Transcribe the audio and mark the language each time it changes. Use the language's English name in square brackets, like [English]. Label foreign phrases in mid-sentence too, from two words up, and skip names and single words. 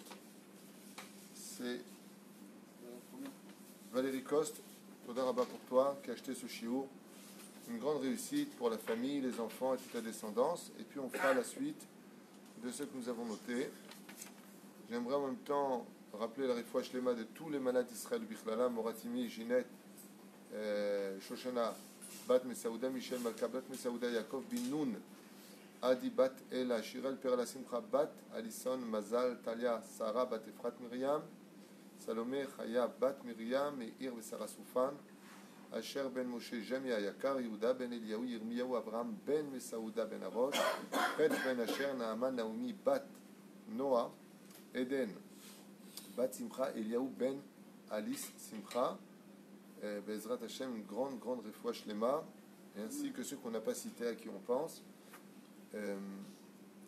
[French] C'est Valérie Coste, [Hebrew] תודה רבה [French] pour toi, qui a acheté ce shiur. Une grande réussite pour la famille, les enfants et toute la descendance. Et puis on fera la suite de ce que nous avons noté. J'aimerais en même temps rappeler la [Hebrew] רפואה שלמה [French] de tous les malades d'Israël, Bichlala, Moratimi, Ginette, Shoshana, Bat Mesaouda, Michel Malka, Bat Mesaouda, Yaakov, Bin Nun, Adi, Bat Ela, Shirel, Perla, Simcha, Bat, Alison, Mazal, Talia, Sarah, Bat Efrat, Miriam, Salomé, Chaya, Bat Miriam, Meir, Sarah Soufan, Asher, Ben Moshe, Jamia, Yakar, Yehuda, Ben Eliyahu, Yirmiyahu, Abraham, Ben Mesaouda, Ben Avosh, Pet, Ben Asher, Naaman, Naomi, Bat Noah, Eden, Bat Simcha, Eliyahu, Ben Alice, Simcha, [Hebrew] בעזרת השם, [French] une grande [Hebrew] רפואה שלמה, [French] et ainsi que ceux qu'on n'a pas cités, à qui on pense.